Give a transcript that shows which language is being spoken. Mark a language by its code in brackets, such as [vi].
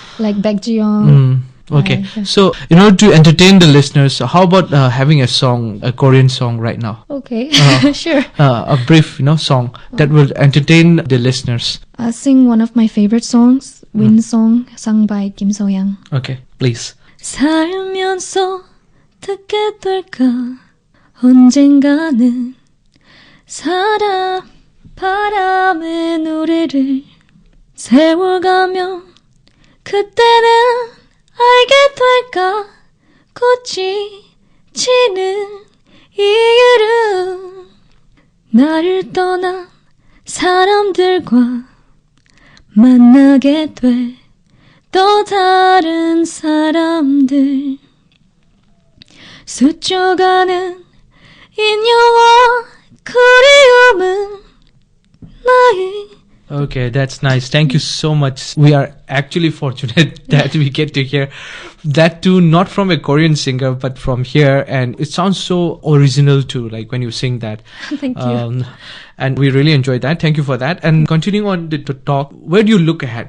[en] Like Baek Ji-young. Okay, yeah. so in order to entertain the listeners, how about having a song, a Korean song right now? Okay, sure. A brief, song that will entertain the listeners. I'll sing one of my favorite songs, Wind Song, sung by Kim So-hyang. Okay, please. [ko] 살면서 듣게 될까 언젠가는 사랑 바람의 노래를 세월 가면 그때는 알게 될까 꽃이 지는 이유를 나를 떠난 사람들과 만나게 돼 또 다른 사람들 스쳐가는 인연과 그리움은 나의 [en] Okay, that's nice. Thank you so much. We are actually fortunate that we get to hear that too, not from a Korean singer, but from here. And it sounds so original too, like when you sing that. Thank you. And we really enjoyed that. Thank you for that. And continuing on the talk, where do you look ahead?